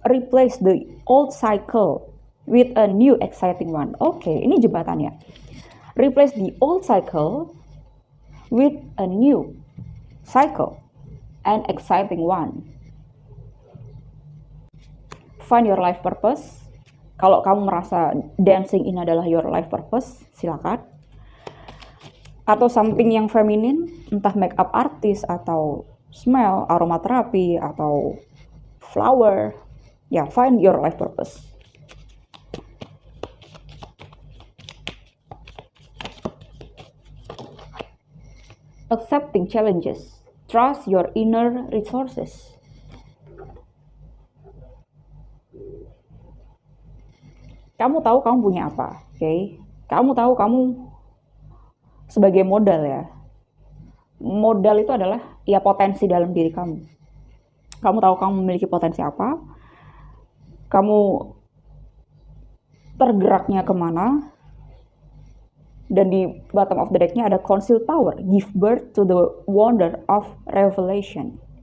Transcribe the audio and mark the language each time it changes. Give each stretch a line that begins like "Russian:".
English: Replace the old cycle with a new exciting one. Oke,
Indonesian: ini jembatannya.
English: Replace the old cycle with a new cycle and exciting one. Find your life purpose.
Indonesian: Kalau kamu merasa dancing ini adalah
English: your life purpose,
Indonesian: silakan. Atau something yang feminin, entah makeup artist atau smell, aromaterapi atau flower.
English: Ya, find your life purpose. Accepting challenges. Trust your inner resources.
Indonesian: Kamu tahu kamu punya apa, oke? Kamu tahu kamu sebagai modal ya. Modal itu adalah ya potensi dalam diri kamu. Kamu tahu kamu memiliki potensi apa, kamu tergeraknya kemana, dan di
English: bottom of the deck-
Indonesian: nya ada
English: concealed power, give birth to the wonder of revelation.